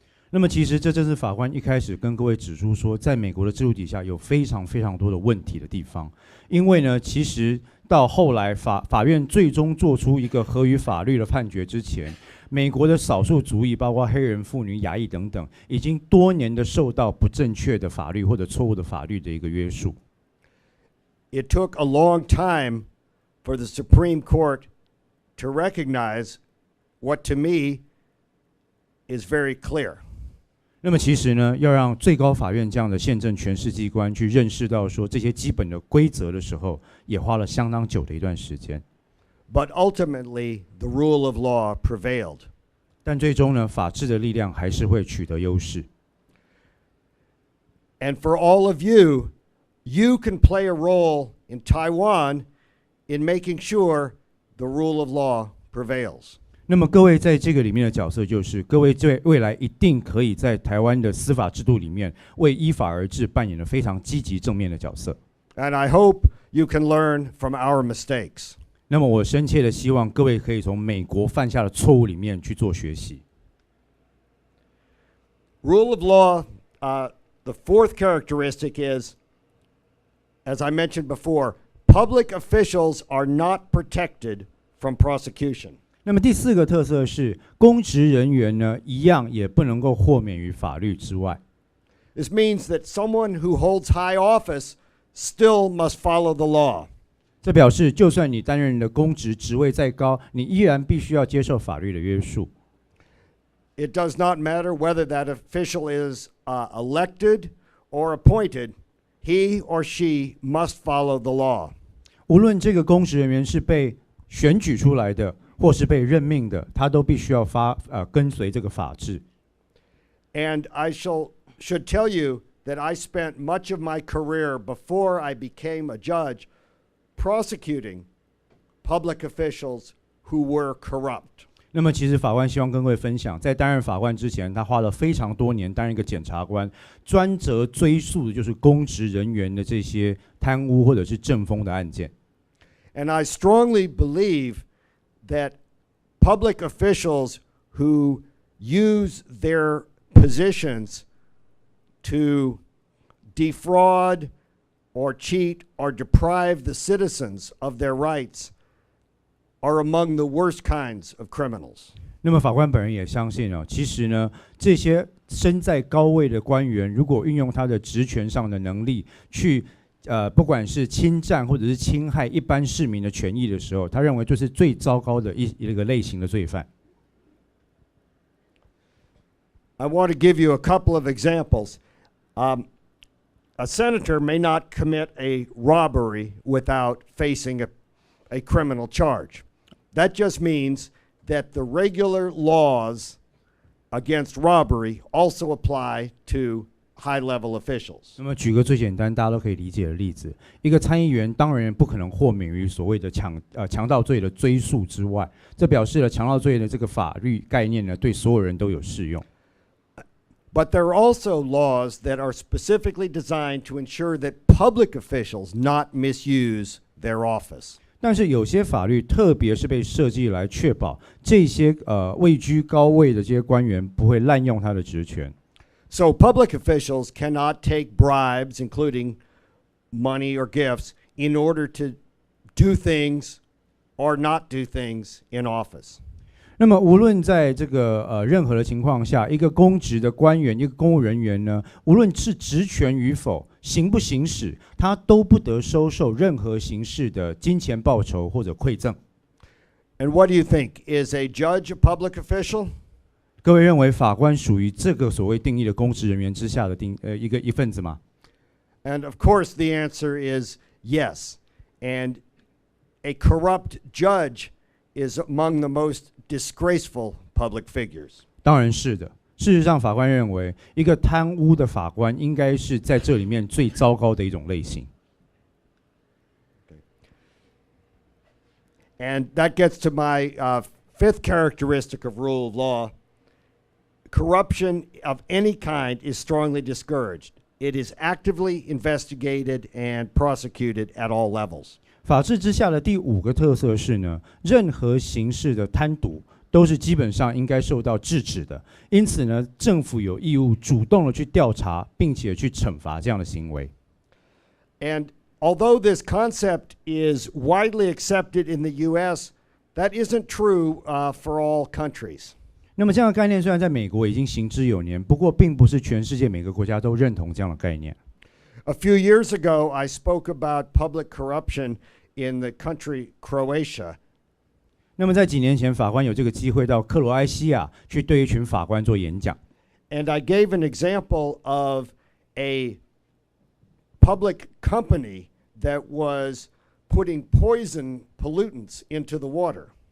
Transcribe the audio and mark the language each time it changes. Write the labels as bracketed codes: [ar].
[zh] 那么其实这正是法官一开始跟各位指出说，在美国的制度底下有非常非常多的问题的地方。因为呢，其实到后来法院最终做出一个合于法律的判决之前，美国的少数族裔，包括黑人、妇女、亚裔等等，已经多年的受到不正确的法律或者错误的法律的一个约束。 [en] It took a long time for the Supreme Court to recognize what to me is very clear. [zh] 那么其实呢，要让最高法院这样的宪政诠释机关去认识到说这些基本的规则的时候，也花了相当久的一段时间。 [en] But ultimately, the rule of law prevailed. [zh] 但最终呢，法治的力量还是会取得优势。 [en] And for all of you, you can play a role in Taiwan in making sure the rule of law prevails. [zh] 那么各位在这个里面的角色就是，各位在未来一定可以在台湾的司法制度里面为依法而治扮演了非常积极正面的角色。 [en] And I hope you can learn from our mistakes. [zh] 那么我深切的希望各位可以从美国犯下的错误里面去做学习。 [en] Rule of law, the fourth characteristic is, as I mentioned before, public officials are not protected from prosecution. [zh] 那么第四个特色是，公职人员呢，一样也不能够豁免于法律之外。 [en] This means that someone who holds high office still must follow the law. [zh] 这表示，就算你担任的公职职位再高，你依然必须要接受法律的约束。 [en] It does not matter whether that official is elected or appointed, he or she must follow the law. [zh] 无论这个公职人员是被选举出来的，或是被任命的，他都必须要跟随这个法制。 [en] And I should tell you that I spent much of my career before I became a judge prosecuting public officials who were corrupt. [zh] 那么，其实法官希望跟各位分享，在担任法官之前，他花了非常多年担任一个检察官，专责追诉的就是公职人员的这些贪污或者是政风的案件。 [en] And I strongly believe that public officials who use their positions to defraud or cheat or deprive the citizens of their rights are among the worst kinds of criminals. [zh] 那么法官本人也相信其实呢，这些身在高位的官员，如果运用他的职权上的能力去不管是侵占或者是侵害一般市民的权益的时候，他认为这是最糟糕的一个类型的罪犯。 [en] I want to give you a couple of examples. A senator may not commit a robbery without facing a criminal charge. That just means that the regular laws against robbery also apply to high-level officials. [zh] 那么举个最简单大家都可以理解的例子，一个参议员当然不可能豁免于所谓的强盗罪的追诉之外，这表示了强盗罪的这个法律概念呢，对所有人都有适用。 [en] But there are also laws that are specifically designed to ensure that public officials not misuse their office. [zh] 但是有些法律特别是被设计来确保这些位居高位的这些官员不会滥用他的职权。 [en] So public officials cannot take bribes, including money or gifts, in order to do things or not do things in office. [zh] 那么无论在这个任何的情况下，一个公职的官员，一个公务人员呢，无论是职权与否，行不行使，他都不得收受任何形式的金钱报酬或者馈赠。 [en] And what do you think? Is a judge a public official? [zh] 各位认为法官属于这个所谓定义的公职人员之下的一份子吗？ [en] And of course the answer is yes. And a corrupt judge is among the most disgraceful public figures. [zh] 当然是的。事实上，法官认为一个贪污的法官应该是在这里面最糟糕的一种类型。 [en] And that gets to my fifth characteristic of rule of law. Corruption of any kind is strongly discouraged. It is actively investigated and prosecuted at all levels. [zh] 法治之下的第5个特色是呢，任何形式的贪渎都是基本上应该受到制止的。因此呢，政府有义务主动的去调查，并且去惩罚这样的行为。 [en] And although this concept is widely accepted in the U.S., that isn't true for all countries. [zh] 那么这样的概念虽然在美国已经行之有年，不过并不是全世界每个国家都认同这样的概念。 [en] A few years ago, I spoke about public corruption in the country Croatia. [zh] 那么在几年前，法官有这个机会到克罗埃西亚去对一群法官做演讲。 [en] And I gave an example of a public company that was putting poison pollutants into the water.